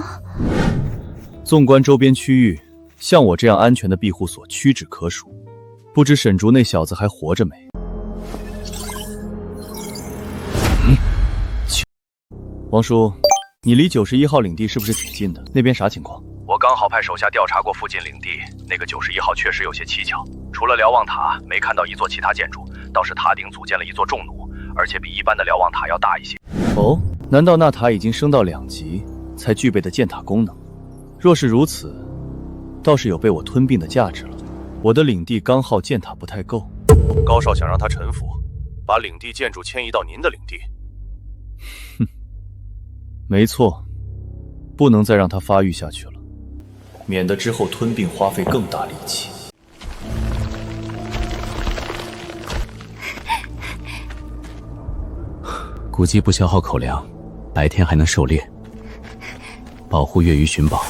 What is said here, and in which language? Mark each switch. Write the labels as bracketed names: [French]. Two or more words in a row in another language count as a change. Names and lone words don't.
[Chinese] 縱觀周邊區域，像我這樣安全的庇護所屈指可數。不知沈竹那小子還活着沒？王叔，你離91號領地是不是挺近的？那邊啥情況？我剛好派手下調查過附近領地，那個91號確實有些蹊蹺。除了瞭望塔，沒看到一座其他建築，倒是塔頂組建了一座重弩，而且比一般的瞭望塔要大一些。哦，難道那塔已經升到2級才具備的建塔功能？若是如此，倒是有被我吞併的價值了。我的領地剛好建塔不太夠。高少想讓他臣服，把領地建築遷移到您的領地。哼，沒錯，不能再讓他發育下去了，免得之後吞併花費更大力氣。古雞不消耗口糧，白天還能狩獵，保護月魚尋寶。